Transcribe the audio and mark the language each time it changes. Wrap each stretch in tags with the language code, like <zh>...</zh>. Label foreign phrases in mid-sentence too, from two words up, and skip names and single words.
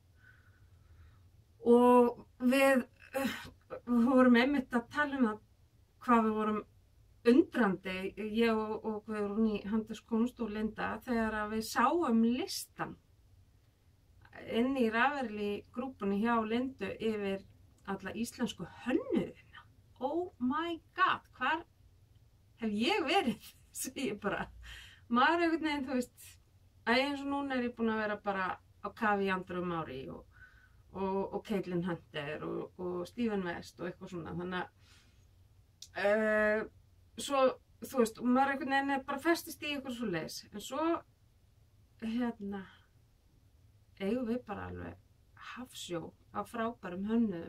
<is>Og við vorum einmitt að tala það hvað við vorum undrandi, ég og Guðrún í Handverkskunst og Linda, þegar að við sáum listan inn í Ravelli grúpunni hjá Lindu yfir alla íslensku hönnuðina.</is> <en>Oh my god,</en> <is>hvar hef ég verið, segi ég bara. Maður einhvern veginn, þú veist, eins og núna ég búin að vera bara á kafi í andrum ári og Caitlin Hunter og Stephen West og eitthvað svona, þannig að svo, þú veist, maður einhvern veginn bara festist í eitthvað svo leis, en svo eigum við bara alveg hafsjó af frábærum hönnuðum.</is>